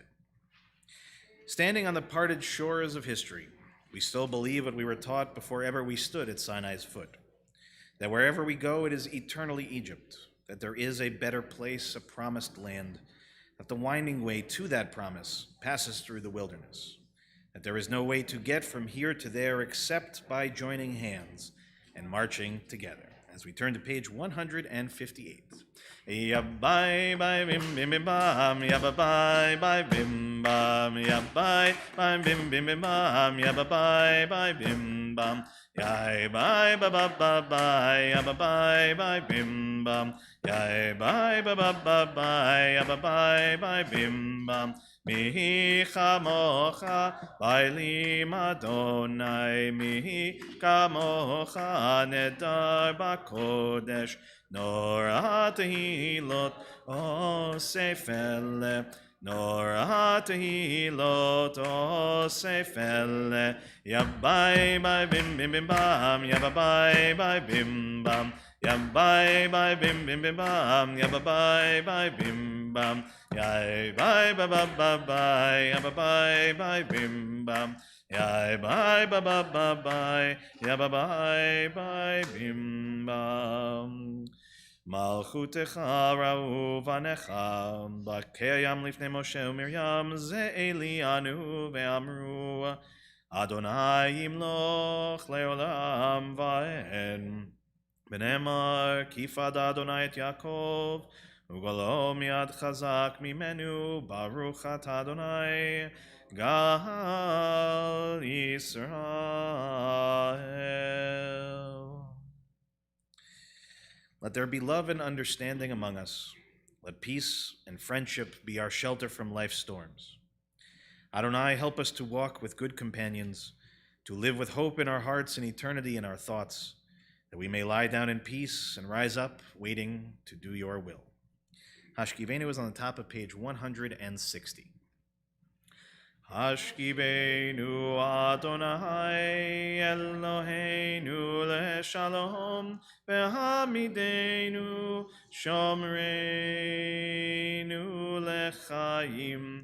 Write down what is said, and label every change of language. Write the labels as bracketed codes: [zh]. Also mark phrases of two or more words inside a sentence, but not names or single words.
[en] Standing on the parted shores of history, we still believe what we were taught before ever we stood at Sinai's foot, that wherever we go it is eternally Egypt, that there is a better place, a promised land, that the winding way to that promise passes through the wilderness, that there is no way to get from here to there except by joining hands and marching together. As we turn to page 158. Yabai bye bim bim bim bam, yabai bye bim bam, yabai bye bim bim bim bam, yabai bye bim bam, yai bye ba ba ba bye, yabai bye bim bam, yai bye ba ba ba bye, yabai bye bim bam. [he] מי כמכה באלים אדוני, מי כמכה נאדר בקדש, נורא תהלת עשה פלא, נורא תהלת עשה פלא. Yabai bye bim bim bim bam, yabai bye bim bam, yabai bye bim bim bim bam, yabai bye bim bam. Yai bye ba ba ba bye, ya ba bye bye bim bam. Yai bye ba ba ba bye, ya ba bye bye bim bam. מלכותך ראו בניך, בוקע ים לפני משה ומרים, זה אלי ענו ואמרו, אדוני ימלך לעולם ועד. ונאמר כי פדה אדוני את יעקב, וגולו מיד חזק ממנו, ברוך אתה אדוני גאל Israel. [en] Let there be love and understanding among us. Let peace and friendship be our shelter from life's storms. Adonai, help us to walk with good companions, to live with hope in our hearts and eternity in our thoughts, that we may lie down in peace and rise up, waiting to do your will. Hashkivenu is on the top of page 160. [he] השכיבנו אדוני אלהינו לשלום, והעמידנו שומרנו לחיים.